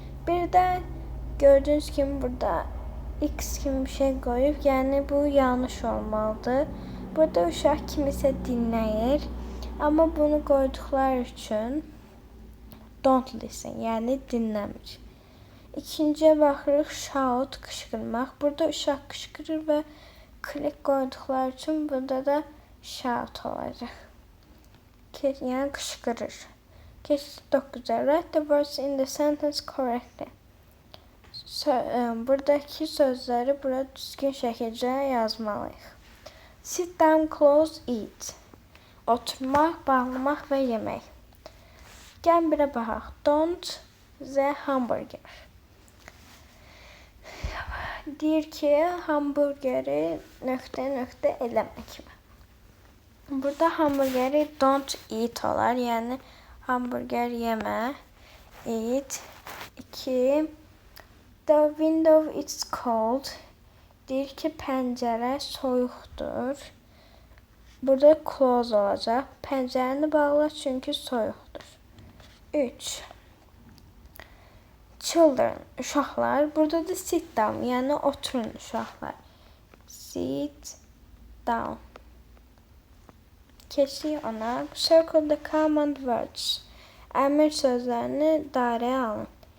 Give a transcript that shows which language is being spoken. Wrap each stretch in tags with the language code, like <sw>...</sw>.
<az>Bir də gördüyünüz kimi burada X kimi bir şey qoyub, yəni bu yanlış olmalıdır. Burada uşaq kimisə dinləyir, amma bunu qoyduqları üçün don't listen, yəni dinləmir. İkinciyə baxırıq, shout, qışqırmaq. Burada uşaq qışqırır və klik qoyduqları üçün burada da shout olacaq. Yəni qışqırır. Keçdik 9-a.</az> <en>Write the words in the sentence correctly.</en> <az>Buradakı sözləri bura düzgün şəkildə yazmalıyıq. Sit down, close, eat. Oturmaq, bağlamaq və yemək. Gəl birə baxaq.</az> <en>Don't the hamburger.</en> <az>Deyir ki, hamburgeri nöqtə eləmək. Burada hamburgeri don't eat olar. Yəni hamburger yemə. Eat. 2.</az> <en>The window is cold.</en> <az>Deyir ki, pəncərə soyuqdur. Burada close olacaq. Pəncərəni bağla çünki soyuqdur. 3. Children, uşaqlar. Burada da sit down, yəni oturun uşaqlar. Sit down. Keçdik ona.</az> <en>Circle the common words.</en> <az>Əmr sözlərini dairəyə alın.</az>